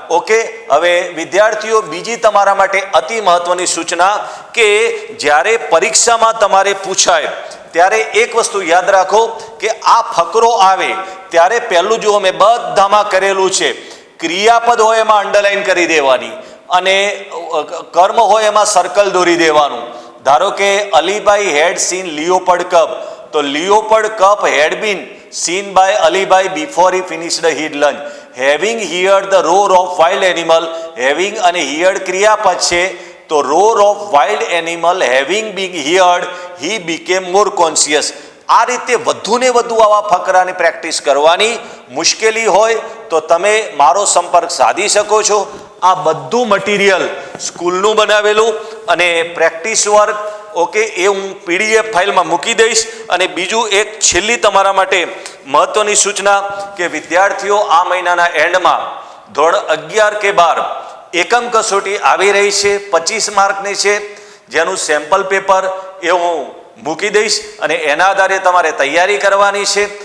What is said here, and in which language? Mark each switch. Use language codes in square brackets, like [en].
[gu] Okay, હવે વિદ્યાર્થીઓ બીજી તમારા માટે અતિ મહત્વની સૂચના કે જ્યારે પરીક્ષામાં તમારે પૂછાય ત્યારે એક વસ્તુ યાદ રાખો કે આ ફકરો આવે ત્યારે પહેલું જુઓ, મેં બધામાં કરેલું છે. ક્રિયાપદ હોય એમાં અંડરલાઈન કરી દેવાની અને કર્મ હોય એમાં સર્કલ દોરી દેવાનું. ધારો કે [en] Alibhai had seen leopard cub, તો leopard cub had been seen by Alibai before he finished his lunch. Having heard the roar of wild animal, having અને heard [gu] ક્રિયાપદ છે, તો [en] roar of wild animal having been heard, he became more conscious. [gu] આ રીતે વધુ ને વધુ આવા ફકરાની પ્રેક્ટિસ કરવાની. મુશ્કેલી હોય તો તમે મારો સંપર્ક સાધી શકો છો. આ બધું મટીરિયલ સ્કૂલનું બનાવેલું અને પ્રેક્ટિસ વર્ક ઓકે, એ હું PDF ફાઇલમાં મૂકી દઈશ. અને બીજું એક છેલ્લી તમારા માટે મહત્વની સૂચના કે વિદ્યાર્થીઓ આ મહિનાના એન્ડમાં ધોરણ 11 કે 12 એકમ કસોટી આવી રહી છે, 25 માર્કની છે, જેનું સેમ્પલ પેપર એ હું મૂકી દઈશ અને એના આધારે તમારે તૈયારી કરવાની છે.